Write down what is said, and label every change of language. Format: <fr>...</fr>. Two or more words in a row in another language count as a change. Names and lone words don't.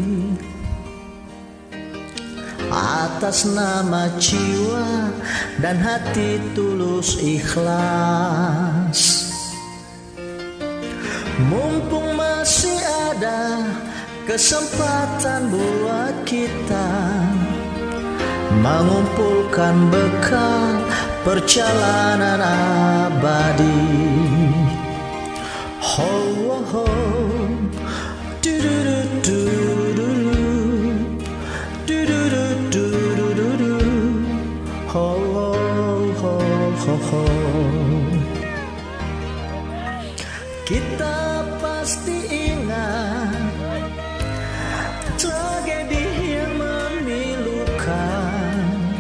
<id>atas nama jiwa dan hati tulus ikhlas, mumpung masih ada kesempatan buat kita mengumpulkan bekal perjalanan abadi. Ho, ho, du, du, du, du, du, du, du, du, du, du, du, ho, ho, ho, ho. Kita pasti ingat tragedi yang memilukan.</id>